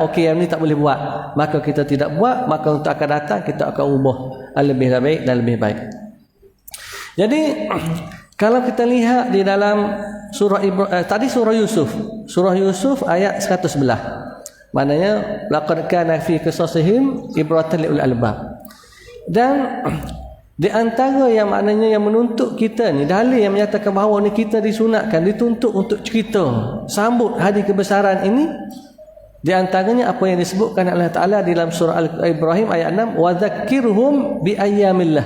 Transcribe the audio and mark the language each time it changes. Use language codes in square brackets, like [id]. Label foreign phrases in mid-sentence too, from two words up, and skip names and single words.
[ms] Okey, yang ni tak boleh buat, maka kita tidak buat, maka untuk akan datang kita akan ubah lebih baik dan lebih baik. Jadi kalau kita lihat di dalam surah tadi surah Yusuf ayat 111. [ar] Maknanya لقد كان في قصصهم عبرة لأولي الألباب. [ms] Dan di antara yang maknanya yang menuntut kita ni, dalil yang menyatakan bahawa ni kita disunatkan, dituntut untuk cerita sambut hari kebesaran ini, di antaranya apa yang disebutkan oleh Allah Ta'ala di dalam surah Al-Ibrahim ayat 6, [ar] وذكرهم بأيام الله.